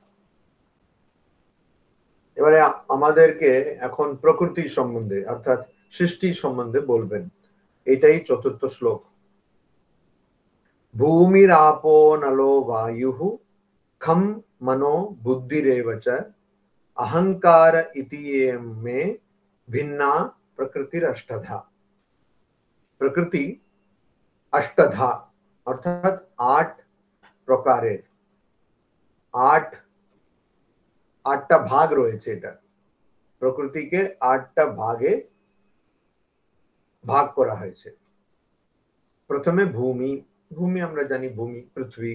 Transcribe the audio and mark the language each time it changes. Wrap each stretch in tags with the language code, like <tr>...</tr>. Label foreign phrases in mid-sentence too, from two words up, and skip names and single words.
<bn>এবারে আমাদেরকে এখন প্রকৃতির সম্বন্ধে অর্থাৎ সৃষ্টির সম্বন্ধে বলবেন। এটাই চতুর্থ শ্লোক।</bn> <sa>ভূমির আপো নলো বায়ুঃ খম মনো বুদ্ধিরেব চ अहंकार इति में भिन्ना प्रकृतिर अष्टधा। प्रकृति अष्टधा</sa> <bn>अर्थात 8 প্রকারের, 8টা ভাগ রয়েছে। এটা প্রকৃতিকে 8টা ভাগে ভাগ করা হয়েছে। প্রথমে ভূমি, ভূমি আমরা জানি ভূমি পৃথিবী।</bn>